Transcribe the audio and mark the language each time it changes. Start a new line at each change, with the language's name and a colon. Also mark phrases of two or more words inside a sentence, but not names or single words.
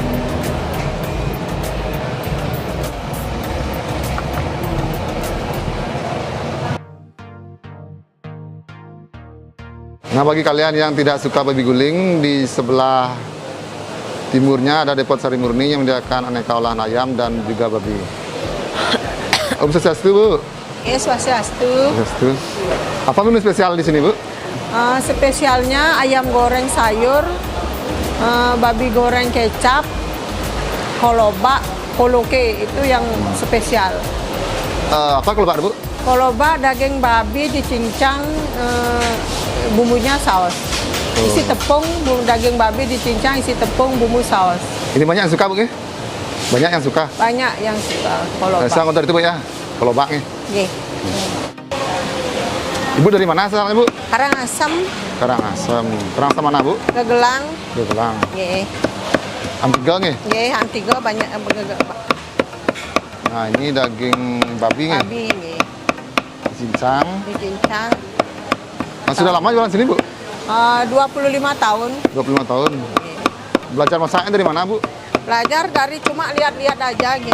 Indonesian: Nah, bagi kalian yang tidak suka babi guling, di sebelah timurnya ada Depot Sari Murni yang menyediakan aneka olahan ayam dan juga babi.
Balinese: Om Swastiastu, Bu.
Indonesian: Ya, swastiastu. Swastiastu. Apa menu spesial di sini, Bu? Spesialnya ayam goreng sayur, babi goreng kecap, koloba, koloke itu yang spesial. Apa kalau Pak, Bu? Koloba daging babi dicincang, bumbunya saus. Isi tepung, daging babi dicincang, isi tepung, bumbu saus. Ini banyak yang suka, Bu, ya? Banyak yang suka. Banyak yang suka koloba. Saya ngontor itu, Bu, ya. Kalau Pak, nih. Nggih. Ibu dari mana asalnya, Bu? Karangasem, Karangasem. Karangasem mana, Bu? Gegelang, Gelang. nggih. Amtiga, nih. Nggih, Antigo banyak Nah, ini daging babi, nih. babi nggih. Cincang. Dicincang. Nah, sudah lama jualan sini, Bu? 25 tahun. 25 tahun. Belajar masaknya dari mana, Bu? Belajar dari cuma lihat-lihat aja gitu.